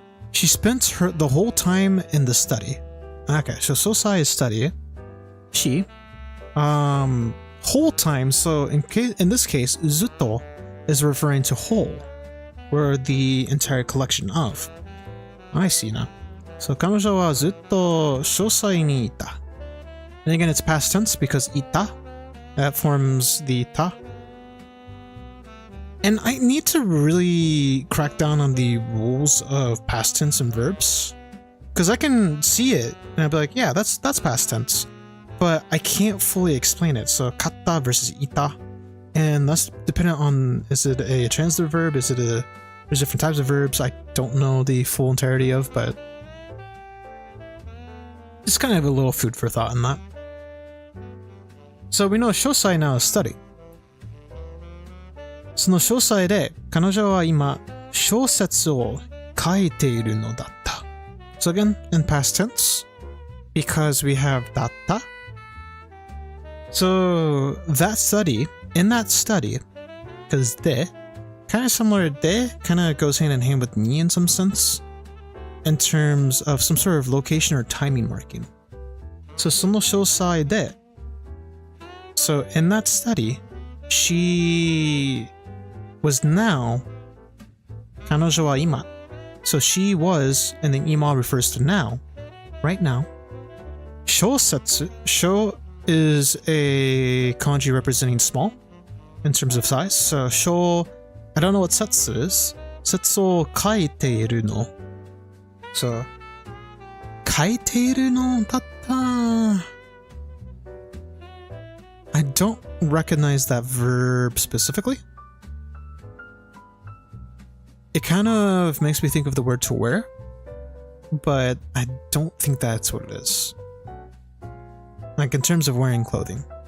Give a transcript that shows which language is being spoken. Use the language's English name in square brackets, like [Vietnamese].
[English] She spent the whole time in the study. Okay, so Sosai is study. She whole time, so in this case, zutto is referring to whole, or the entire collection of. I see now. [Japanese] So 彼女はずっと書斎にいた. [English] And again, it's past tense because ita, that forms the ta. And I need to really crack down on the rules of past tense and verbs, because I can see it and I'd be like, yeah, that's past tense, but I can't fully explain it. So katta versus ita, and that's dependent on, is it a transitive verb? There's different types of verbs I don't know the full entirety of, but just kind of a little food for thought in that. So we know shosai now is study. [Japanese] その書斎で彼女は今小説を書いているのだった. [English] So again, in past tense, because we have datta. So that study, in that study, because de, kind of similar, de kind of goes hand in hand with ni in some sense, in terms of some sort of location or timing marking. So [Japanese] その書斎で, [English] so in that study, she was now, [Japanese] 彼女は今. [English] So she was, and then ima refers to now, right now. 小説, sho is a kanji representing small in terms of size. So sho, I don't know what setsu is. [Japanese] 説を書いているの. So 書いているのだった. [English] I don't recognize that verb specifically. It kind of makes me think of the word to wear, but I don't think that's what it is. Like in terms of wearing clothing.